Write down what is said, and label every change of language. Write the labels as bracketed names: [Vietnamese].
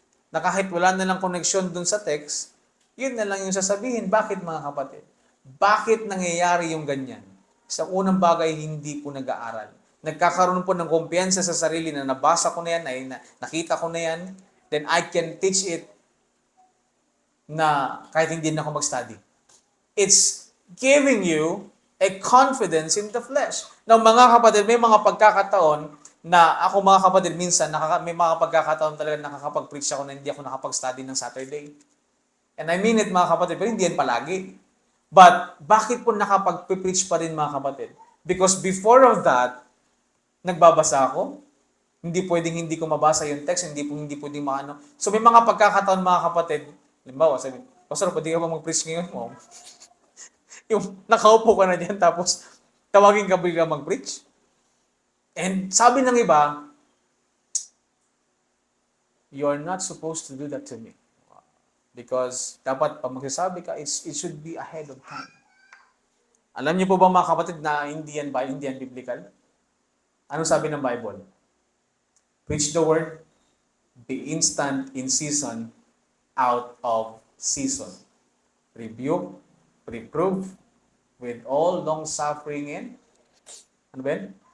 [Filipino] Na kahit wala na lang connection dun sa text, yun na lang yung sasabihin. Bakit mga kapatid? Bakit nangyayari yung ganyan? Sa unang bagay, hindi po nag-aaral. Nagkakaroon po ng kumpiyansa sa sarili na nabasa ko na yan, nakita ko na yan, [English] then I can teach it [Filipino] na kahit hindi na ako mag-study. [English] It's giving you a confidence in the flesh. [Filipino] Now mga kapatid, may mga pagkakataon na ako mga kapatid, minsan may mga pagkakataon talaga nakakapag-preach ako na hindi ako nakapag-study ng Saturday. [English] And I mean it [Filipino] mga kapatid, pero hindi yan palagi. But bakit po nakapag-preach pa rin mga kapatid? [English] Because before of that, [Filipino] nagbabasa ako. Hindi pwedeng hindi ko mabasa yung text, hindi pwedeng maano. So may mga pagkakataon mga kapatid, halimbawa, sabi, Pastor, pwede ka ba mag-preach ngayon mo? Yung nakaupo ka na dyan, tapos tawagin ka bigla mag-preach. And sabi ng iba, [English] you're not supposed to do that to me. Because [Filipino] dapat pag magsasabi ka, [English] it should be ahead of time. [Filipino] Alam niyo po ba mga kapatid na hindi yan biblical? Ano sabi ng Bible? [English] Preach the word, be instant in season, out of season. Rebuke, reprove, with all long suffering and [Filipino] ano ba yun?